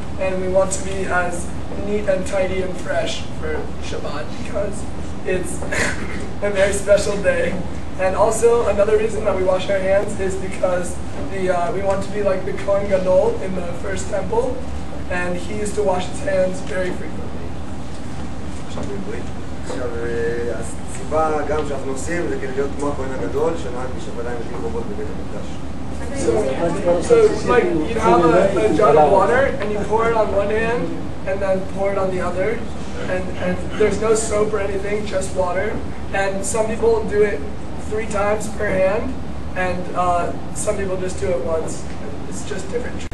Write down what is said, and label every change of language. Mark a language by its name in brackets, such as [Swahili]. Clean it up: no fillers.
[English] And we want to be as neat and tidy and fresh for Shabbat because it's a very special day. And also another reason that we wash our hands is because we want to be like the Kohen Gadol in the first temple. And he used to wash his hands very frequently. [Hebrew] עכשיו, הסיבה גם שאנחנו עושים זה כדי להיות כמו הכהן הגדול שנהג בשבת ימים רבות בבית המקדש. [English] So it's like you have a jar of water and you pour it on one hand and then pour it on the other, and there's no soap or anything, just water. And some people do it 3 times per hand, and some people just do it once. It's just different.